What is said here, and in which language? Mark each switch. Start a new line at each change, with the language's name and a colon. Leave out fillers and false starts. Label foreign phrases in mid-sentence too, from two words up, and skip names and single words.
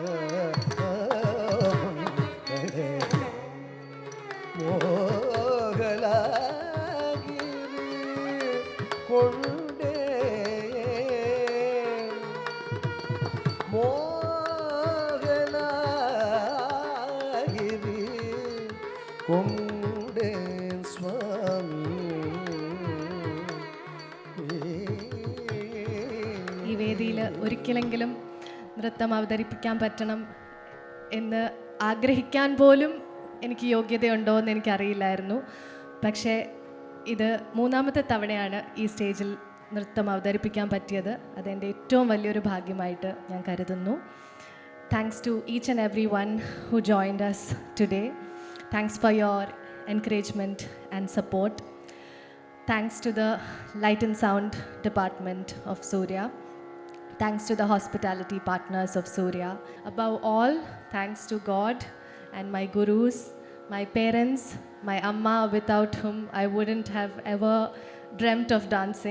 Malayalam: மோகல கொண்டே மோகனாகிரி கொண்டேன் സ്വാമി. ഈ വേദിയിൽ ഒരിക്കലെങ്കിലും നൃത്തം അവതരിപ്പിക്കാൻ പറ്റണം എന്ന് ആഗ്രഹിക്കാൻ പോലും എനിക്ക് യോഗ്യതയുണ്ടോ എന്ന് എനിക്കറിയില്ലായിരുന്നു. പക്ഷേ ഇത് മൂന്നാമത്തെ തവണയാണ് ഈ സ്റ്റേജിൽ നൃത്തം അവതരിപ്പിക്കാൻ പറ്റിയത്. അതെൻ്റെ ഏറ്റവും വലിയൊരു ഭാഗ്യമായിട്ട് ഞാൻ കരുതുന്നു.
English: Thanks to each and every one who joined us today. Thanks for your encouragement and support. Thanks to the Light and Sound Department of Surya. Thanks to the hospitality partners of Surya. Above all, thanks to God and my gurus, my parents, my amma, without whom I wouldn't have ever dreamt of dancing.